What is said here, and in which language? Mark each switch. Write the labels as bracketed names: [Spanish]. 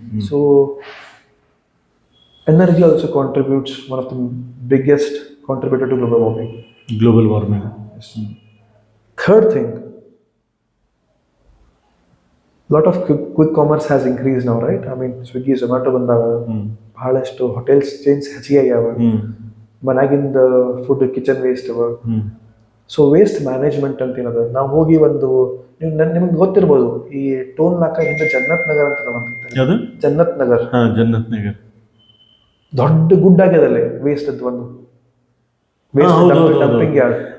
[English] So energy also contributes one of the biggest contributor to global warming. Third thing, lot of quick commerce has increased now, right? I mean, [Kannada] Swiggy, Zomato ಬಂದಾಗ ಬಹಳಷ್ಟು hotels change ಹೆಚ್ಚಿಗೆ ಆಗ್ಯಾವ. ಮನ್ಯಾಗಿಂದ food kitchen waste ಅವ. So waste management ಅಂತ ಏನದ, ನಾವು ಹೋಗಿ ಒಂದು ನಿಮ್ಗೆ ಗೊತ್ತಿರ್ಬೋದು, ಈ ಟೋಲ್ ನಾಕ ಹಿಂದೆ ಜನ್ನತ್ ನಗರ್ ಅಂತ ಜನ್ನತ್ ನಗರ್ ದೊಡ್ಡ ಗುಡ್ಡ ಆಗ್ಯದಲ್ಲಿ ವೇಸ್ಟ್ ಅದು ಒಂದು ಡಂಪಿಂಗ್ ಯಾರ್ಡ್.